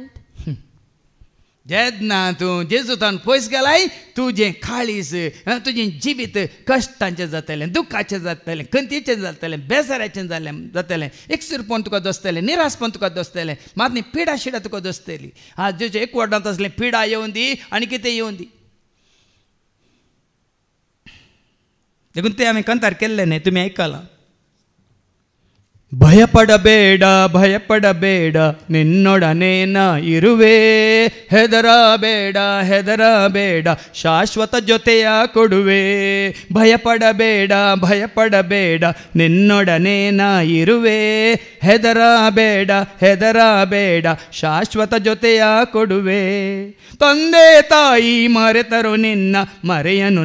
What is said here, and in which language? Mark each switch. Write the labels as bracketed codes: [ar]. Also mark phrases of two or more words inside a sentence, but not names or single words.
[kok] जेन्ना तूं जेजूतान पयस गेलाय तुजें काळीज तुजें जिवीत कश्टांचें जातलें दुखाचें जातलें खंतीचें जातलें बेजाराचें जातलें एकसुरपण तुका दोसतलें निराशपण तुका दोसतलें मात न्ही पिडा शिडा तुका दोसतली आज जेचे एक वटांत असलें पिडा येवन दी आनी कितें येवन दी देखून तें हांवें कंतार केल्लें न्ही तुमी आयकलां [kn] ಭಯಪಡಬೇಡ ನಿನ್ನೊಡನೆ ನಾ ಇರುವೆ ಹೆದರಬೇಡ ಶಾಶ್ವತ ಜೊತೆಯ ಕೊಡುವೆ ಭಯಪಡಬೇಡ ನಿನ್ನೊಡನೆ ನಾ ಇರುವೆ ಹೆದರಬೇಡ ಶಾಶ್ವತ ಜೊತೆಯ ಕೊಡುವೆ ತಂದೆ ತಾಯಿ ಮರೆತರು ನಿನ್ನ ಮರೆಯನು